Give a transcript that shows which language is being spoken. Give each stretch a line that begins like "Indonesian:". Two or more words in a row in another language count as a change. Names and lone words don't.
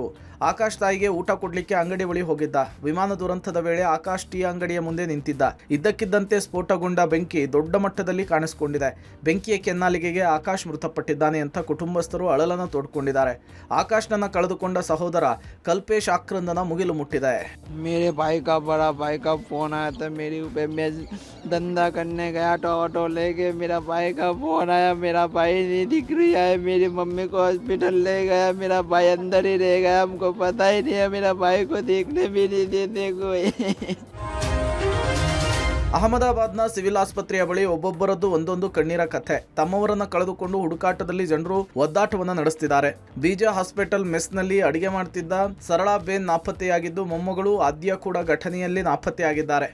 Kannada: ಆಕಾಶ್ ತಾಯಿಗೆ ಊಟ ಕೊಡ್ಲಿಕ್ಕೆ ಅಂಗಡಿ ಬಳಿ ಹೋಗಿದ್ದ. ವಿಮಾನ ದುರಂತದ ವೇಳೆ ಆಕಾಶ್ ಟೀ ಅಂಗಡಿಯ ಮುಂದೆ ನಿಂತಿದ್ದ. ಇದ್ದಕ್ಕಿದ್ದಂತೆ ಸ್ಫೋಟಗೊಂಡ ಬೆಂಕಿ ದೊಡ್ಡ ಮಟ್ಟದಲ್ಲಿ ಕಾಣಿಸಿಕೊಂಡಿದೆ. ಬೆಂಕಿಯ ಕೆನ್ನಾಲಿಗೆಗೆ ಆಕಾಶ್ ಮೃತಪಟ್ಟಿದ್ದಾನೆ ಅಂತ ಕುಟುಂಬಸ್ಥರು ಅಳಲನ್ನು ತೋಡ್ಕೊಂಡಿದ್ದಾರೆ. ಆಕಾಶ್ನನ್ನ ಕಳೆದುಕೊಂಡ ಸಹೋದರ ಕಲ್ಪೇಶ್ ಆಕ್ರಂದನ ಮುಗಿಲು ಮುಟ್ಟಿದೆ.
Hindi: मेरे भाई का बड़ा भाई का फोन आया था मेरी पे, मैं धंधा करने गया ऑटो लेके, मेरा भाई का फोन आया, मेरा भाई नहीं दिख रहा है, मेरी मम्मी को हॉस्पिटल ले गया, मेरा भाई अंदर ही रह गया, हमको पता ही नहीं है, मेरा भाई को देखने भी नहीं देते कोई.
Kannada: ಅಹಮದಾಬಾದ್ನ ಸಿವಿಲ್ ಆಸ್ಪತ್ರೆಯ ಬಳಿ ಒಬ್ಬೊಬ್ಬರದ್ದು ಒಂದೊಂದು ಕಣ್ಣೀರ ಕಥೆ. ತಮ್ಮವರನ್ನ ಕಳೆದುಕೊಂಡು ಹುಡುಕಾಟದಲ್ಲಿ ಜನರು ಒದ್ದಾಟವನ್ನ ನಡೆಸುತ್ತಿದ್ದಾರೆ. BJ ಹಾಸ್ಪಿಟಲ್ ಮೆಸ್ನಲ್ಲಿ ಅಡಿಗೆ ಮಾಡ್ತಿದ್ದ ಸರಳಾ ಬೇನ್ ನಾಪತ್ತೆಯಾಗಿದ್ದು, ಮೊಮ್ಮಗಳು ಆದ್ಯ ಕೂಡ ಘಟನೆಯಲ್ಲಿ ನಾಪತ್ತೆಯಾಗಿದ್ದಾರೆ.